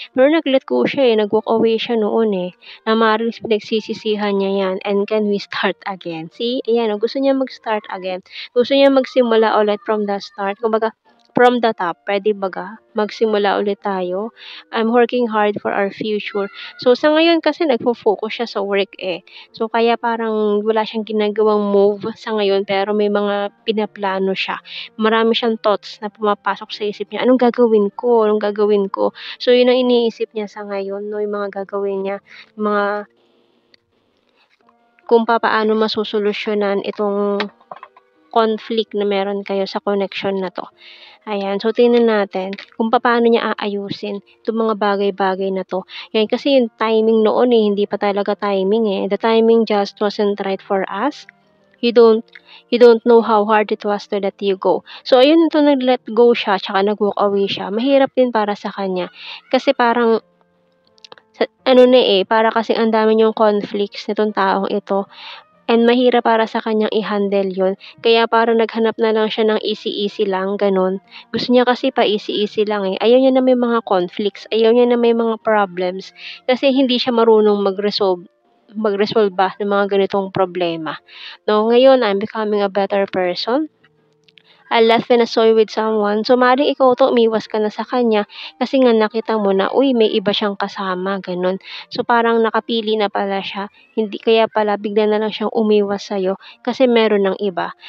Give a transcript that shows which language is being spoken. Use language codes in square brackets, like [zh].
[tl] Pero nag-let go siya, eh, nag-walk away siya noon, eh, na maaaring pinagsisisihan niya 'yan [en] and can we start again? [tl] See, ayan, oh, gusto niya mag-start again. Gusto niya magsimula ulit [en] from the start. [tl] Kumbaga, [en] from the top, [tl] puwede baga magsimula ulit tayo. [en] I'm working hard for our future. [tl] So, sa ngayon kasi nagfo-focus siya sa work, eh. So, kaya parang wala siyang ginagawang move sa ngayon pero may mga pinaplano siya. Marami siyang thoughts na pumapasok sa isip niya, "Anong gagawin ko? Anong gagawin ko?" So, yun ang iniisip niya sa ngayon 'no, yung mga gagawin niya, mga kung papaano masosolusyunan itong conflict na meron kayo sa connection na 'to. Ayan, so tingnan natin kung papaano niya aayusin itong mga bagay-bagay na 'to. Yan, kasi yung timing noon, eh, hindi pa talaga timing, eh. [en] The timing just wasn't right for us. You don't you don't know how hard it was to let you go. [tl] So ayun, ito nag-let go siya tsaka nag-walk away siya, mahirap din para sa kanya. Kasi parang ano na, eh, para kasing ang dami niyong conflicts nitong taong ito. And mahirap para sa kanyang i-handle 'yun, kaya parang naghanap na lang siya ng easy-easy lang, gano'n. Gusto niya kasi pa easy-easy lang, eh. Ayaw niya na may mga conflicts, ayaw niya na may mga problems, kasi hindi siya marunong magresolba ng mga ganitong problema, 'no. Ngayon, [en] I'm becoming a better person. I left when I saw you with someone. [tl] So, maaaring ikaw 'to, umiwas ka na sa kanya kasi nga nakita mo na, uy, may iba siyang kasama, gano'n. So, parang nakapili na pala siya, hindi kaya pala bigla na lang siyang umiwas sa'yo kasi meron ng iba.